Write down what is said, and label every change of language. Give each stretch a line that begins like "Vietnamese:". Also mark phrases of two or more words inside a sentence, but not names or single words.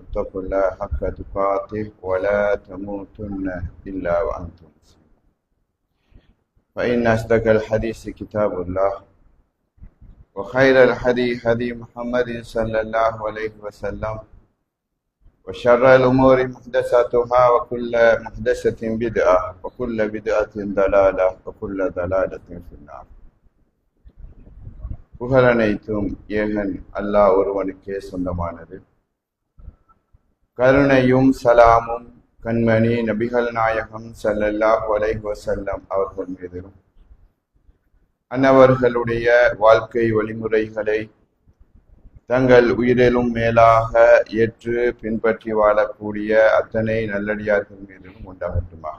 Arabic: اتقوا الله حق تقاته ولا تموتن إلا وأنتم مسلمون فإن أصدق الحديث كتاب الله وخير الهدي هدي محمد صلى الله عليه وسلم وشر الأمور محدثاتها وكل محدثة بدعة وكل بدعة ضلالة وكل ضلالة في النار.
Tamil: புகழனைத்தும் ஏகன் அல்லாஹ் ஒருவனுக்கே சொந்தமானது. கருணையும் சலாமும் கண்மணி நபிகள் நாயகம்
Arabic: صلى الله عليه وسلم
Tamil: அவர்கள் மீதும் அன்னவர்களுடைய வாழ்க்கை வழிமுறைகளை தங்கள் உயிரிலும் மேலாக ஏற்று பின்பற்றி வாழக்கூடிய அத்தனை நல்லடியார்கள் மீதும் உண்டாகட்டுமாக.